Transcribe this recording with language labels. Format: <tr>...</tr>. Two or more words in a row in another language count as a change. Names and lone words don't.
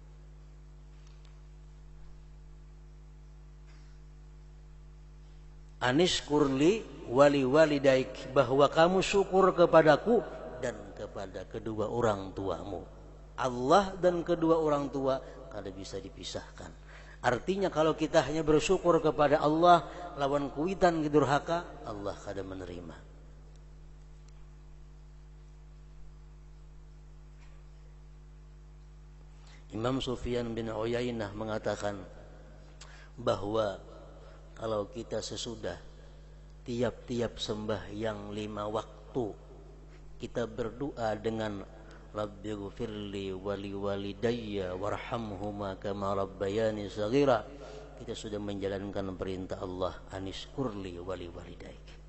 <ar>Anishkurli wali walidaik,</ar> <id>bahwa kamu syukur kepadaku dan kepada kedua orang tuamu. Allah dan kedua orang tua kada bisa dipisahkan. Artinya kalau kita hanya bersyukur kepada Allah,</id> <bjn>lawan kuitan durhaka, Allah kada menerima.</bjn> <id>Imam Sufyan bin Uyainah mengatakan bahwa kalau kita sesudah tiap-tiap sembahyang 5 waktu kita berdoa dengan</id> <ar>رب اغفر لي ولوالدي وارحمهما كما ربياني صغيرا,</ar> <id>kita sudah menjalankan perintah Allah,</id> <ar>أن اشكر لي ولوالديك.</ar>